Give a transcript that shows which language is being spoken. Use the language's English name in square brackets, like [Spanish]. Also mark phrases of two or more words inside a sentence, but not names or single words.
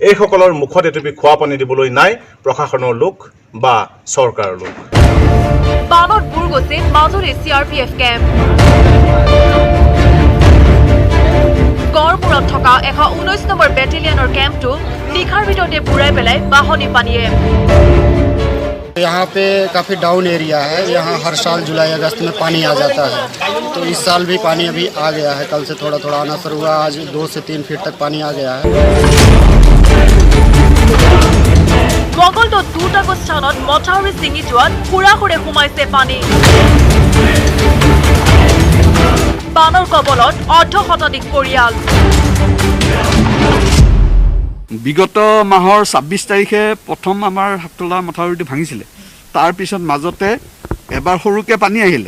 [Assamese] এইসকলৰ মুখত এটুপি খোৱা পানী দিবলৈ নাই প্ৰশাসনৰ লোক বা চৰকাৰৰ লোক। বানত বুৰ গৈছে মাজুলী CRPF কেম্প। গড়মূৰত থকা 119 নম্বৰ বেটেলিয়নৰ কেম্পটো নিশাৰ ভিতৰতে বুৰাই পেলাই বাহনী পানীয়ে। [Hindi] यहाँ पे काफ़ी डाउन एरिया है, यहाँ हर साल जुलाई अगस्त में पानी आ जाता है, तो इस साल भी पानी अभी आ गया है। कल से थोड़ा थोड़ा आना शुरू हुआ, आज 2 से 3 फीट तक पानी आ गया है। [Assamese] মঙ্গলদৈত দুটাকৈ স্থানত মথাউৰি ছিঙি যোৱাত খুৰাখুৰে সোমাইছে পানী। বানৰ কবলত অৰ্ধশতাধিক পৰিয়াল। বিগত মাহৰ 26 তাৰিখে প্ৰথম আমাৰ হাতলা মথাউৰিটো ভাঙিছিলে, তাৰপিছত মাজতে এবাৰ সৰুকৈ পানী আহিলে।